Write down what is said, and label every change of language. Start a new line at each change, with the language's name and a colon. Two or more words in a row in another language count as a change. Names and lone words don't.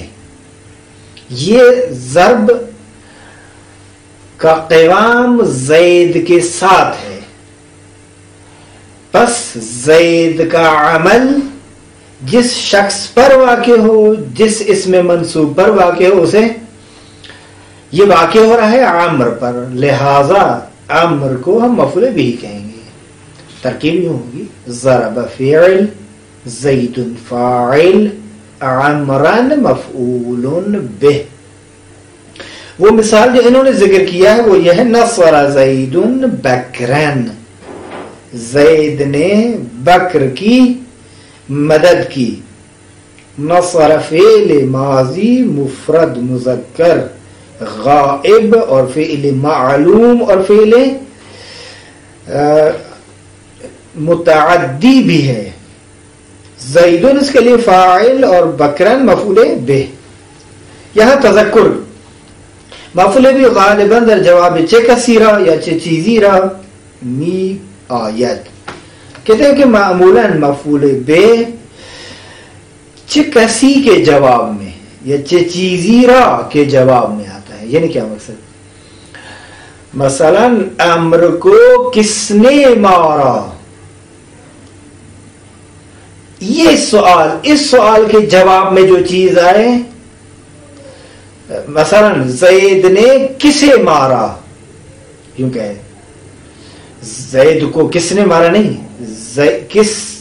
Urdu: یہ ضرب کا قوام زید کے ساتھ ہے، بس زید کا عمل جس شخص پر واقع ہو، جس اسم منصوب پر واقع ہو، اسے یہ واقع ہو رہا ہے عمر پر، لہذا عمر کو ہم مفعول به کہیں گے. ترکیب یوں ہوگی ضرب فعل، زید فاعل، عمرا مفعول به. وہ مثال جو انہوں نے ذکر کیا ہے وہ یہ ہے
Arabic: نصر زید بکرن،
Urdu: زید نے بکر کی مدد کی. نصر فعل ماضی مفرد مذکر غائب اور فعل معلوم اور فعل متعدی بھی ہے. زیدن اس کے لیے فاعل اور بکرن مفعول به.
Persian: یہاں تذکر مفعول به غالباً در جواب چه کسی را یا چه چیزی را می آید.
Urdu: کہتے ہیں کہ معمولاً مفعول به
Persian: چه کسی
Urdu: کے جواب میں یا
Persian: چه چیزی را
Urdu: کے جواب میں آتا ہے. یعنی کیا مقصد؟ مثلا امر کو کس نے مارا، یہ سوال، اس سوال کے جواب میں جو چیز آئے، مثلا زید نے کسے مارا، یوں کہے زید کو کس نے مارا نہیں، کس